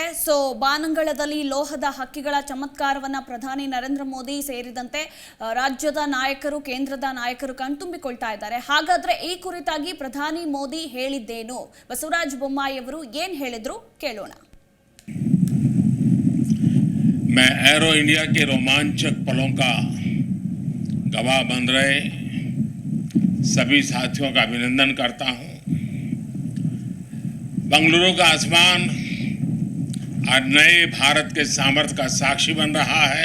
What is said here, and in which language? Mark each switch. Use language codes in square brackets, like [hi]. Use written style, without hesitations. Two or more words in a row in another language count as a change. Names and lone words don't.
[kn] ಸೊ ಬಾನಂಗಳದಲ್ಲಿ ಲೋಹದ ಹಕ್ಕಿಗಳ ಚಮತ್ಕಾರವನ್ನ ಪ್ರಧಾನಿ ನರೇಂದ್ರ ಮೋದಿ ಸೇರಿದಂತೆ ರಾಜ್ಯದ ನಾಯಕರು, ಕೇಂದ್ರದ ನಾಯಕರು ಕಣ್ತುಂಬಿಕೊಳ್ತಾ ಇದ್ದಾರೆ. ಹಾಗಾದ್ರೆ ಈ ಕುರಿತಾಗಿ ಪ್ರಧಾನಿ ಮೋದಿ ಹೇಳಿದ್ದೇನು, ಬಸವರಾಜ ಬೊಮ್ಮಾಯಿ ಅವರು ಏನ್ ಹೇಳಿದ್ರು ಕೇಳೋಣ. [hi] मैं एरो इंडिया के रोमांचक पलों का गवाह बन रहे सभी साथियों का अभिनंदन करता हूं. बेंगलुरु का आसमान आज नए भारत के सामर्थ्य का साक्षी बन रहा है.